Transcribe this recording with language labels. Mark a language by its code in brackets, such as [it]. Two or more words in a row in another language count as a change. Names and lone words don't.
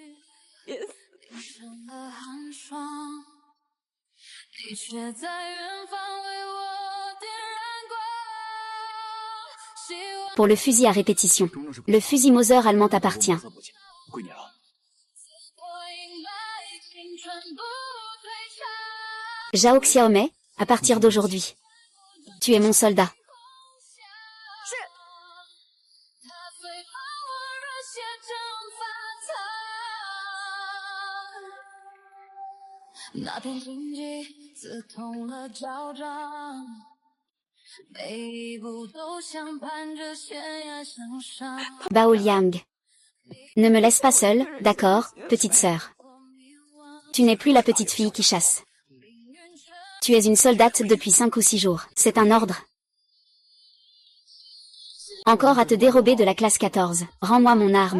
[fr] Pour le fusil à répétition. Le fusil Mauser allemand t'appartient. Zhao Xiaomei, à partir d'aujourd'hui, tu es mon soldat. [zh] 那片荆棘刺痛了脚掌，每一步都像攀着悬崖向上。 [fr] Bao Liang. Ne me laisse pas seule, d'accord, petite sœur. Tu n'es plus la petite fille qui chasse. Tu es une soldate depuis 5 ou 6 jours. C'est un ordre. Encore à te dérober de la classe 14. Rends-moi mon arme.